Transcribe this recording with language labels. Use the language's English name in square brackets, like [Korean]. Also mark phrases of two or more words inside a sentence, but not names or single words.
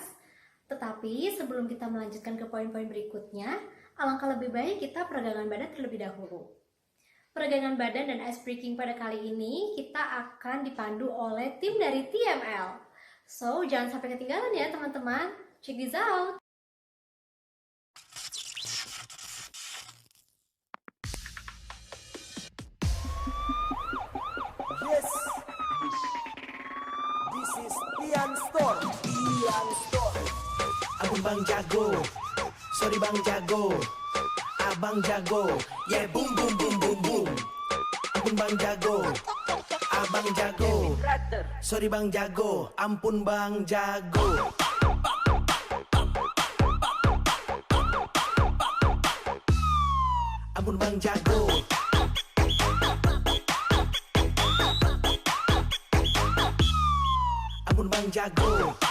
[Indonesian] Tetapi sebelum kita melanjutkan ke poin-poin berikutnya, alangkah lebih baik kita peregangan badan terlebih dahulu. Peregangan badan dan [English] ice breaking [Indonesian] pada kali ini kita akan dipandu oleh tim dari TML. So, jangan sampai ketinggalan ya teman-teman. [English] Check this out! Yes, this is Tian Store. Tian Store. [Indonesian] Abang Bang Jago, sorry Bang Jago, Abang Jago, [English] yeah boom boom boom boom boom. [Indonesian] Abang Bang Jago, Abang Jago, sorry Bang Jago, ampun Bang Jago. Ampun Bang Jago. Ampun Bang Jago.